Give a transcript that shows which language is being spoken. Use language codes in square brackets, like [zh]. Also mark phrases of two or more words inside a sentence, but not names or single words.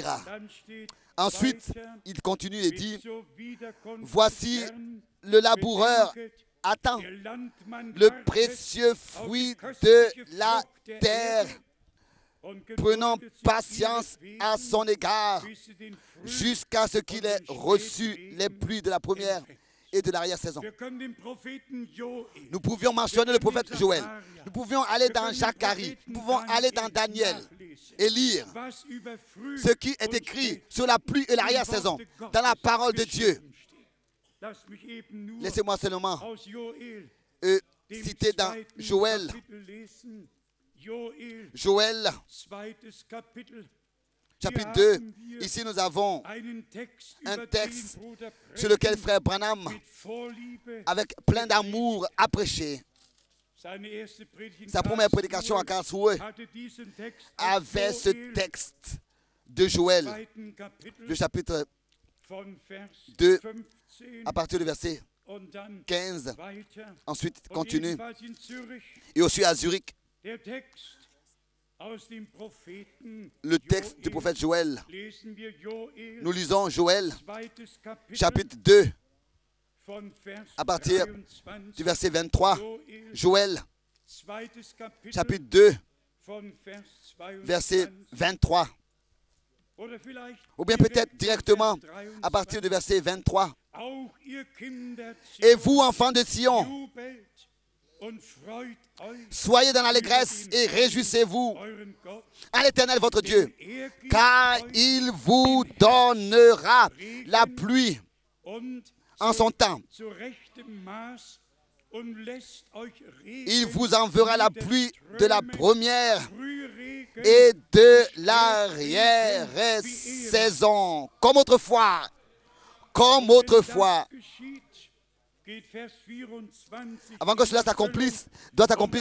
[de] ist. Dann steht [fr] Ensuite, [de] weiter, [fr] il continue et dit, [de] bis zur Wiederkunft [fr] voici [de] des Herrn [fr] le laboureur [de] bedenket, [fr] attend [de] der Landmann [fr] le [de] wartet [fr] précieux [de] auf die [fr] fruit de [de] köstliche [fr] la [de] Frucht der [fr] terre, [de] Erde und [fr] prenant [de] geduldet sich [fr] patience [de] ihretwegen, [fr] à son égard, [de] bis sie den Früh- [fr] jusqu'à ce qu'il ait reçu les pluies de la première et de l'arrière-saison. [de] Wir können den Propheten Joel, [fr] Nous pouvions mentionner le prophète Joël. Nous pouvions aller dans Zacharie. Nous pouvons aller dans Daniel et lire [de] was über Früh [fr] ce qui est [de] und [fr] écrit [de] Spät [fr] sur la pluie et [de] im [fr] l'arrière-saison [de] Worte [fr] dans la [de] Gottes [fr] parole de Dieu. [de] geschrieben steht. Lass mich eben nur [fr] Laissez-moi seulement [de] aus Joel, dem [fr] citer dans [de] zweiten [fr] Joël, [de] Kapitel lesen. Joel, [fr] Joël [de] zweites Kapitel. [fr] chapitre [de] Hier 2. haben wir [fr] Ici nous avons [de] einen Text, [fr] un [de] über [fr] texte [de] den Bruder [fr] sur lequel [de] Branham [fr] frère Branham, [de] mit Vorliebe [fr] avec plein d'amour, a prêché. [de] seine erste Predigt in [fr] Sa première prédication à Karlsruhe [de] hatte diesen Text [fr] avait [de] aus [fr] ce [de] Joel, [fr] texte de Joël, [de] zweiten Kapitel, [fr] le chapitre [de] von Vers 2, 15 [fr] à partir du verset [de] und dann [fr] 15. [de] weiter. [fr] Ensuite, [de] Und [fr] continue. [de] jedenfalls in Zürich [fr] Et aussi à Zurich, [de] der Text aus dem Propheten [fr] le texte du [de] Joel. [fr] prophète Joël. [de] Lesen wir Joel, [fr] Nous lisons Joël, [de] zweites Kapitel, [fr] chapitre 2, [de] von Vers [fr] à partir [de] 23. [fr] du verset 23. [de] Joel, [fr] Joël, [de] zweites Kapitel, [fr] chapitre 2, [de] von Vers 22. [fr] verset 23. [de] Oder vielleicht [fr] Ou bien [de] direkt [fr] peut-être [de] von [fr] directement [de] Vers 23. [fr] à partir du verset 23. [de] Auch ihr Kinder [fr] Et vous, enfants de Sion, [de] jubelt und freut euch [fr] soyez dans l'allégresse et réjouissez-vous [de] euren Gott, [fr] à l'Éternel votre Dieu, [de] denn er gibt [fr] car [de] euch [fr] il vous donnera la pluie [de] und [fr] en son temps. [de] zu rechtem Maß und lässt euch Regen [fr] Il vous enverra la pluie de la première [de] Frühregen [fr] et de l'arrière-saison. Comme autrefois. Comme autrefois. Avant que cela s'accomplisse, doit s'accomplir.